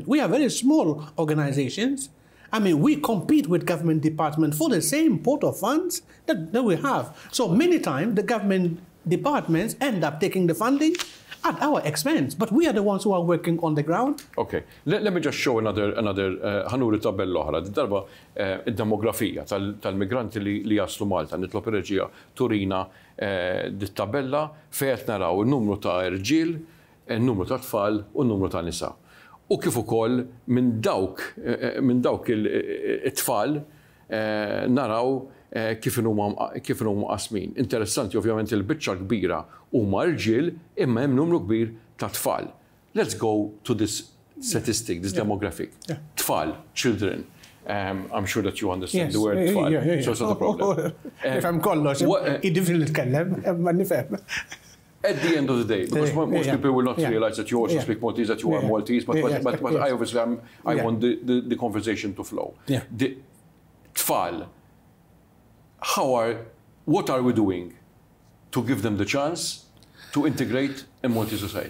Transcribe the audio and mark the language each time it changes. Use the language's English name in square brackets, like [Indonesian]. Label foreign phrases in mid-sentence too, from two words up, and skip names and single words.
[English] We are very small organizations. I mean, we compete with government departments for the same pot of funds that we have. So many times, the government departments end up taking the funding at our expense, but we are the ones who are working on the ground. Okay, let me just show another [Maltese] ħanuri tabell l-oħra. Darba id-demografija tal-migranti li jaslu Malta, nitlob ir-reġija turina dit-tabella fejn naraw in-numru ta' irġiel, in-numru ta' tfal u n-numru ta' nisa. U kif ukoll minn dawk it-tfal naraw kif huma qasmin. Interessanti ovvjament il-biċċa kbira huma irġiel imma hemm numru kbir ta' tfal. [English] Let's go to this statistic, this demographic. [Maltese] Tfal, children. [English] I'm sure that you understand the word tfal. So it's not a problem. [Maltese] Nifhem kollox, id-diffil nitkellem, ma nifhem. [English] At the end of the day, because most people will not realize that you also speak Maltese, that you are Maltese, but I obviously I want the conversation to flow. The tfal, what are we doing to give them the chance to integrate in Maltese society?